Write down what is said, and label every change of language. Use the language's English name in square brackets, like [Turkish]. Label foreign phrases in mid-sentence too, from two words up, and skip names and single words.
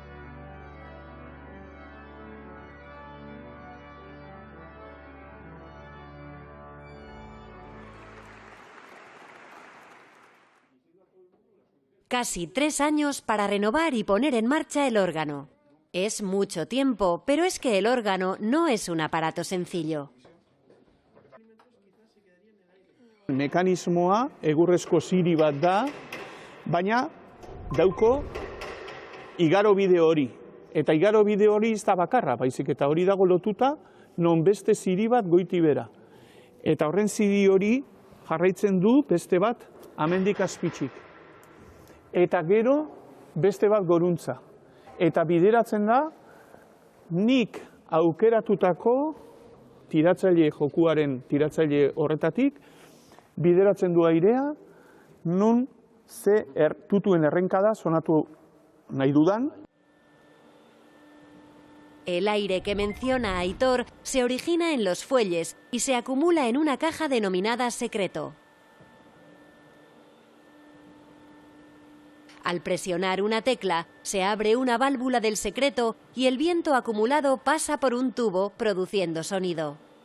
[Spanish] Casi 3 años para renovar y poner en marcha el órgano. Es mucho tiempo, pero es que el órgano no es un aparato sencillo. [Basque] Mekanismoa egurrezko ziri bat da, baina dauko igarobide hori. Eta igarobide hori ez da bakarra, baizik eta hori dago lotuta non beste ziri bat goiti bera. Eta horren ziri hori jarraitzen du beste bat hemendik azpitzik. Eta gero beste bat goruntza. Eta bideratzen da nik aukeratutako tiratzaile jokuaren tiratzaile horretatik bideratzen du airea non ze tutuen errenkada sonatu nahi dudan. [Spanish] El aire que menciona Aitor se origina en los fuelles y se acumula en una caja denominada secreto. Al presionar una tecla, se abre una válvula del secreto y el viento acumulado pasa por un tubo produciendo sonido.